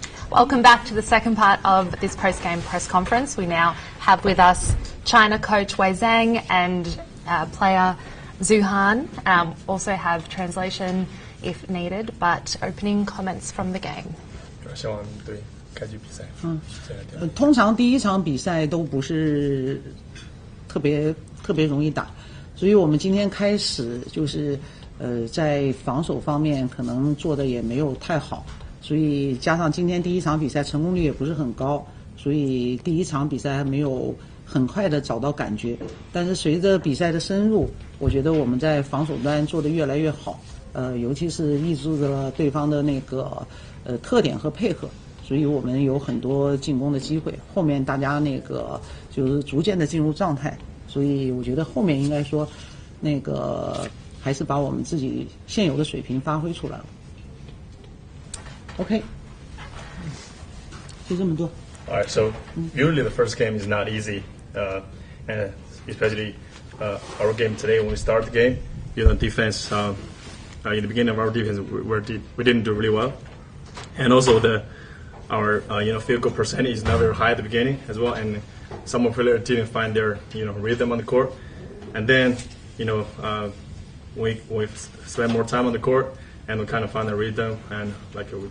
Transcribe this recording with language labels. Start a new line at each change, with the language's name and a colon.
English: Welcome back to the second part of this post-game press conference. We now have with us China coach Wei Zhang and player Zhu Han. Also have translation if needed, but opening comments from the game.
Chinese: 希望对开局比赛。通常第一场比赛都不是特别容易打，所以我们今天开始就是在防守方面可能做的也没有太好，所以加上今天第一场比赛成功率也不是很高，所以第一场比赛还没有很快的找到感觉。但是随着比赛的深入，我觉得我们在防守端做得越来越好，尤其是抑制了对方的那个特点和配合，所以我们有很多进攻的机会。后面大家那个就是逐渐的进入状态，所以我觉得后面应该说那个还是把我们自己现有的水平发挥出来了。 OK， 就这么多。
English: All right, so usually the first game is not easy, and especially our game today when we start the game, defense. In the beginning of our defense, we didn't do really well, and also our field goal percentage is not very high at the beginning as well, and some of players didn't find their rhythm on the court, and then we spend more time on the court and we kind of find the rhythm, and like